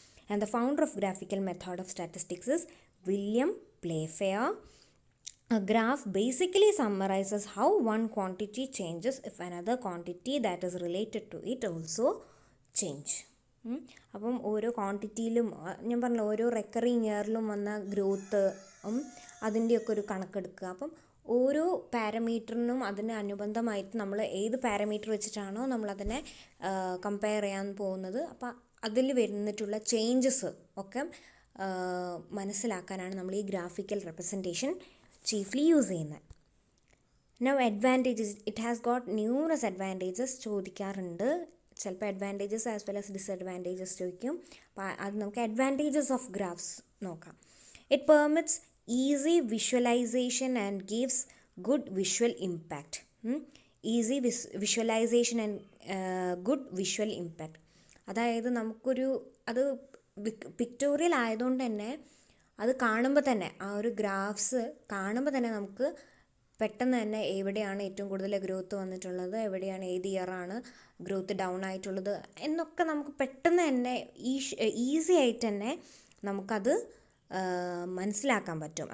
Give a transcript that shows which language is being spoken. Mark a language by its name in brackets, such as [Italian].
[English] And the founder of graphical method of statistics is William Playfair. A graph basically summarizes how one quantity changes if another quantity that is related to it also change. [Malayalam] അപ്പം ഓരോ ക്വാണ്ടിറ്റിയിലും ഞാൻ പറഞ്ഞില്ല, ഓരോ recurring ഇയറിലും വന്ന growth അതിൻ്റെയൊക്കെ ഒരു കണക്കെടുക്കുക. അപ്പം ഓരോ പാരാമീറ്ററിനും അതിന് അനുബന്ധമായിട്ട് നമ്മൾ ഏത് പാരാമീറ്റർ വെച്ചിട്ടാണോ നമ്മളതിനെ കമ്പയർ ചെയ്യാൻ പോകുന്നത്, അപ്പം അതിൽ വരുന്നിട്ടുള്ള ചേഞ്ചസ് ഒക്കെ മനസ്സിലാക്കാനാണ് നമ്മൾ ഈ ഗ്രാഫിക്കൽ റെപ്രസെൻറ്റേഷൻ ചീഫ്ലി യൂസ് ചെയ്യുന്നത്. [English] now advantages, it has got numerous advantages [Malayalam] ചോദിക്കാറുണ്ട്. ചിലപ്പോൾ [English] advantages as well as disadvantages [Malayalam] ചോദിക്കും. അപ്പോൾ അത് നമുക്ക് അഡ്വാൻറ്റേജസ് ഓഫ് ഗ്രാഫ്സ് നോക്കാം. [English] It permits easy visualization and gives good visual impact. Easy visualization and good visual impact. [Malayalam] അതായത് നമുക്കൊരു അത് പിക്ടോറിയൽ ആയതുകൊണ്ട് തന്നെ അത് കാണുമ്പോൾ തന്നെ ആ ഒരു ഗ്രാഫ്സ് കാണുമ്പോൾ തന്നെ നമുക്ക് പെട്ടെന്ന് തന്നെ എവിടെയാണ് ഏറ്റവും കൂടുതൽ ഗ്രോത്ത് വന്നിട്ടുള്ളത്, എവിടെയാണ് ഏത് ഇയറാണ് ഗ്രോത്ത് ഡൗൺ ആയിട്ടുള്ളത് എന്നൊക്കെ നമുക്ക് പെട്ടെന്ന് തന്നെ ഈസി ആയിട്ട് തന്നെ നമുക്കത് മനസ്സിലാക്കാൻ പറ്റും.